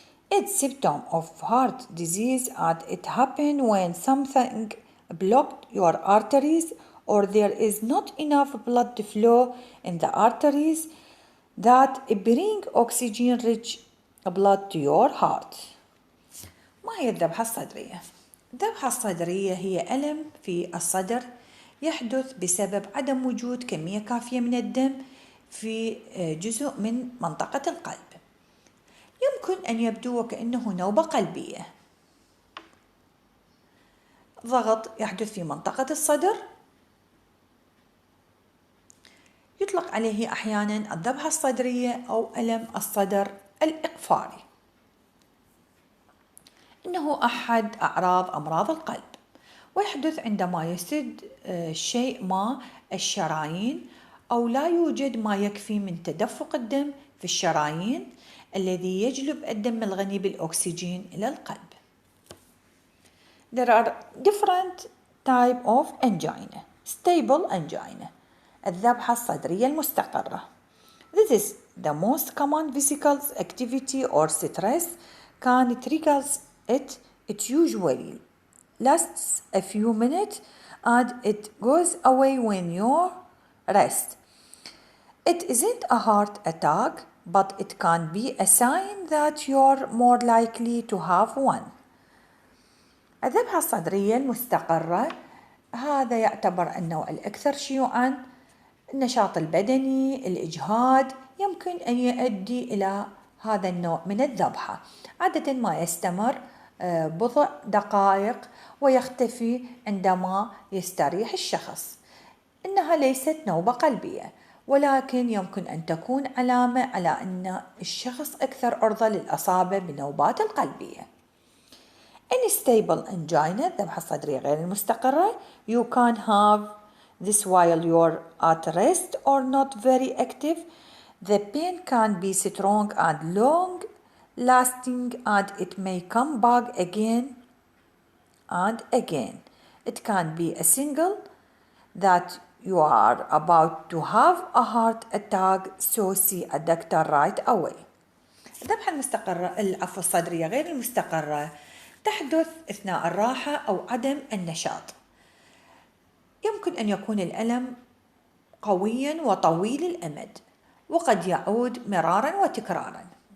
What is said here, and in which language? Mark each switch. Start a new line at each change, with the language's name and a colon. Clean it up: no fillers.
English: It's a symptom of heart disease and it happens when something blocked your arteries or there is not enough blood flow in the arteries that bring oxygen-rich blood to your heart.
Arabic: ما هي الذبحة الصدرية؟ الذبحة الصدرية هي ألم في الصدر يحدث بسبب عدم وجود كمية كافية من الدم في جزء من منطقة القلب. يمكن أن يبدو وكأنه نوبة قلبية. ضغط يحدث في منطقة الصدر يطلق عليه أحيانا الذبحة الصدرية أو ألم الصدر الإقفاري. إنه أحد أعراض أمراض القلب ويحدث عندما يسد شيء ما الشرايين أو لا يوجد ما يكفي من تدفق الدم في الشرايين الذي يجلب الدم الغني بالأكسجين إلى القلب.
English: There are different types of angina. Stable angina.
Arabic: الذبحة الصدرية المستقرة.
English: This is the most common physical activity or stress can trigger it. It usually lasts a few minutes and it goes away when you rest. It isn't a heart attack, but it can be a sign that you're more likely to have one.
Arabic: الذبحة الصدرية المستقرة هذا يعتبر النوع الأكثر شيوعاً. النشاط البدني، الإجهاد يمكن أن يؤدي إلى هذا النوع من الذبحة. عادة ما يستمر بضع دقائق ويختفي عندما يستريح الشخص. إنها ليست نوبة قلبية، ولكن يمكن أن تكون علامة على أن الشخص أكثر عرضة للإصابة بالنوبات القلبية.
English: Unstable angina
Arabic: الذبحة الصدرية غير المستقرة.
English: You can have this while you're at rest or not very active. The pain can be strong and long lasting and it may come back again and again. It can be a signal that you are about to have a heart attack, so see a doctor right away.
Arabic: الذبحة الصدرية غير المستقرة تحدث أثناء الراحة أو عدم النشاط. يمكن أن يكون الألم قويا وطويل الأمد وقد يعود مرارا وتكرارا.